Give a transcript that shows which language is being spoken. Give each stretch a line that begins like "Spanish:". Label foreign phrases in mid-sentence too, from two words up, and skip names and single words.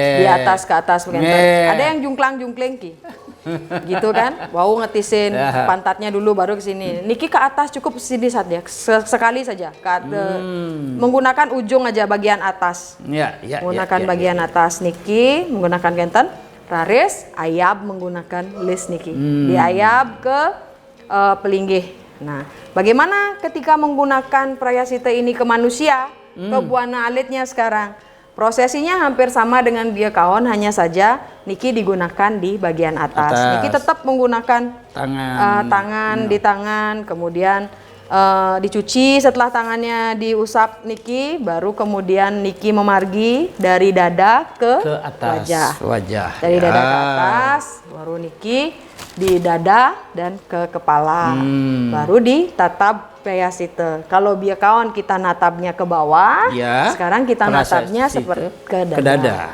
Indonesian: Di atas ke atas ada yang jungklang-jungkling ki. Gitu kan? Wow, ngetisin pantatnya dulu baru ke sini. Niki ke atas cukup sini saja, sekali saja. Menggunakan ujung aja bagian atas. Menggunakan bagian atas niki, menggunakan kenten. Raris, ayab menggunakan lis niki. Diayab ke pelinggih. Nah, bagaimana ketika menggunakan prayasita ini ke manusia, ke buana alitnya sekarang? Prosesinya hampir sama dengan biakaon, hanya saja niki digunakan di bagian atas. Niki tetap menggunakan tangan di tangan, kemudian dicuci setelah tangannya diusap niki, baru kemudian
Balinese: niki memargi
Indonesian: dari dada ke atas, wajah. Dari dada ke atas, baru niki di dada dan ke kepala, baru ditatap prayasita. Kalau biakaon kita natapnya ke bawah, sekarang kita natapnya seperti ke dada.